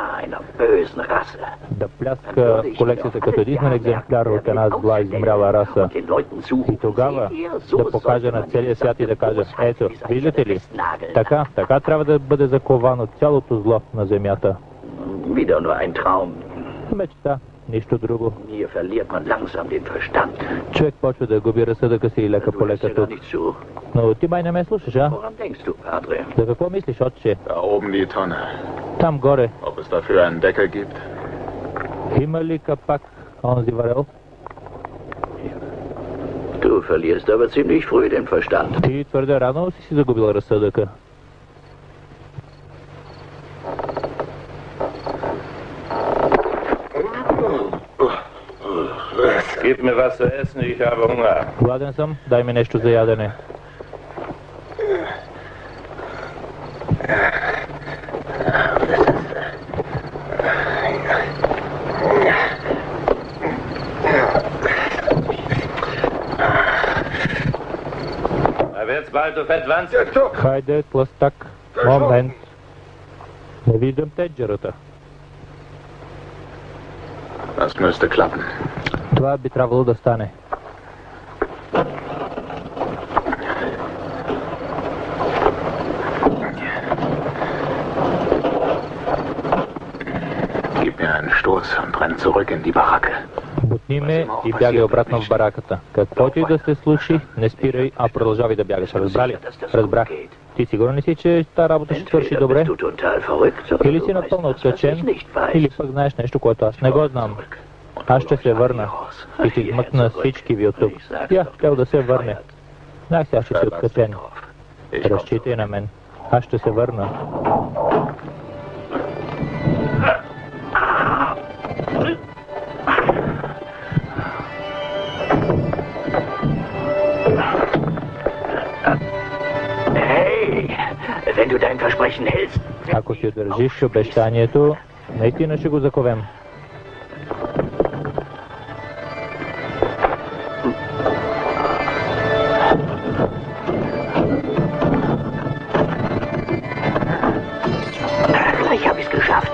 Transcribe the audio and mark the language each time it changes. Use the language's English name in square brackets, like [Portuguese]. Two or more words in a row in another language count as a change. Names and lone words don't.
[Bulgarian] Да пляска колекцията като единствен екземпляр от една зла измряла раса. И тогава да покажа на целия свят и да кажа, ето, виждате ли, така трябва да бъде заковано цялото зло на земята. Мечта. нищо друго. [German] Hier verliert man langsam den Verstand. [Bulgarian] Човек почва да губи разсъдъка си лека по [German] Du hörst [Bulgarian] лека [German] ja gar [Bulgarian] тук. [German] nicht zu. [Bulgarian] Но ти май не ме слушаш, а? [German] Woran denkst du, Padre? [Bulgarian] За какво мислиш, отче? [German] Da oben die Tonne. [Bulgarian] Там горе. [German] Ob es dafür einen Deckel gibt? [Bulgarian] Има ли капак онзи варел? [German] Du verlierst aber ziemlich früh den Verstand. [Bulgarian] Ти твърде рано си загубил разсъдъка. [German] Gib mir was zu essen, ich habe Hunger. [Bulgarian] Гладен съм, дай ми нещо за ядене. [German] Da wird's bald, du Fettwanze. [Bulgarian] Хайде, тлъстак. Момент. Не виждам теджерата. [German] Das müsste klappen. [Bulgarian] Това би трябвало да стане. [German] Gib mir einen Stoß und renn zurück in die Baracke. [Bulgarian] Бутни ме и бягай обратно в бараката. Каквото и да се случи, не спирай, а продължавай да бягаш. Разбрали? Разбрах. Ти сигурен ли си, че тази работа ще свърши добре? Или си напълно откачен, или пък знаеш нещо, което аз не го знам. Аз ще се върна и ще измъкна всички ви от тук. Бях хотел да се върне. Знаех, сега ще си откачен. Разчитай на мен. Аз ще се върна. [German] Wenn du dein Versprechen hältst. [Bulgarian] Ако си държиш обещанието, наистина ще го заковем. [German] Ich habe es geschafft.